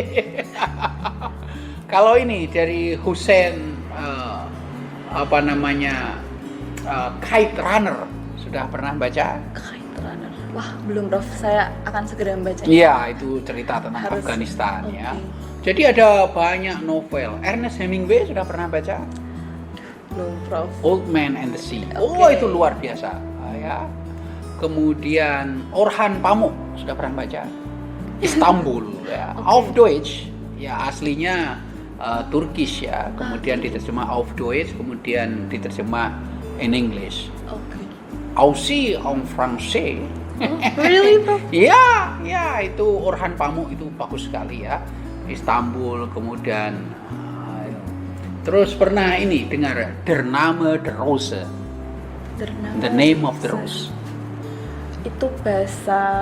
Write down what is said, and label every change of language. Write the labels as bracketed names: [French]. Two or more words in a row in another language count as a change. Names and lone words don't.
[Indonesian] Kalau ini dari Hussein Kite Runner, sudah pernah baca? Kite Runner, wah belum Prof. Saya akan segera membacanya. Iya, itu cerita tentang Afghanistan ya. Jadi ada banyak novel. Ernest Hemingway sudah pernah baca? Belum Prof. Old Man and the Sea. Oh, itu luar biasa ya. Kemudian Orhan Pamuk sudah pernah baca? Istanbul ya. [German] Auf Deutsch [Indonesian] ya, aslinya Turkish ya. Kemudian diterjemah [German] Auf Deutsch, [Indonesian] kemudian diterjemah [English] in English. [French] Aussi en français. [English] Really Prof? [Indonesian] Ya, itu Orhan Pamuk itu bagus sekali ya. Istanbul, kemudian terus pernah ini dengar Der Name der Rose. The Name of the Rose. Itu bahasa